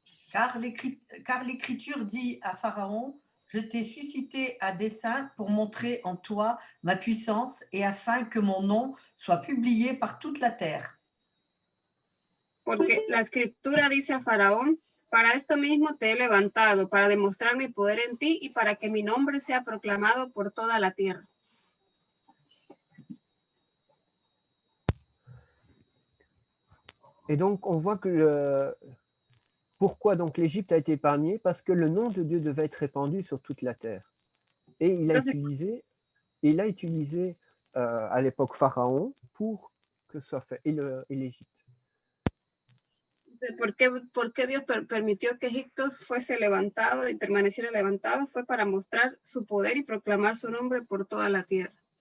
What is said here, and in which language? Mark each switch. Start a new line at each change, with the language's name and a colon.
French: Car l'Écriture dit à Pharaon, je t'ai suscité à dessein pour montrer en toi ma puissance et afin que mon nom soit publié par toute la terre.
Spanish: Porque la escritura dice a Faraón, para esto mismo te he levantado, para demostrar mi poder en ti y para que mi nombre sea proclamado por toda la tierra.
French: Et donc on voit que pourquoi donc l'Égypte a été épargnée? Parce que le nom de Dieu devait être répandu sur toute la terre. Et il a utilisé à l'époque Pharaon pour que ce soit fait, et l'Égypte.
Spanish: ¿Por qué Dios permitió que Egipto fuese levantado y permaneciera levantado? Fue para mostrar su poder y proclamar su nombre por toda la tierra.